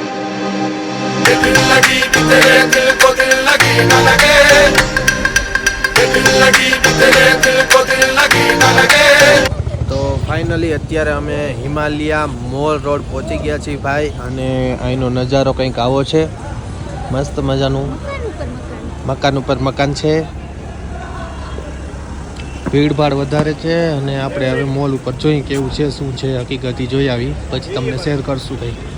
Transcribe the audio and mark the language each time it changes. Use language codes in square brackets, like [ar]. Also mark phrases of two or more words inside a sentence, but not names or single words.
[hi] दिल लगी कि तेरे दिल को दिल लगी न लगे, [gu] તો ફાઇનલી અત્યારે અમે હિમાલયા મોલ રોડ પહોંચી ગયા છીએ ભાઈ, અને અહીંનો નજારો કંઈક આવો છે. મસ્ત મજાનું મકાન ઉપર મકાન છે, ભીડભાડ વધારે છે, અને આપણે હવે મોલ ઉપર જોઈએ કેવું છે, શું છે હકીકતી જોઈ આવી પછી તમને શેર કરશું ભાઈ.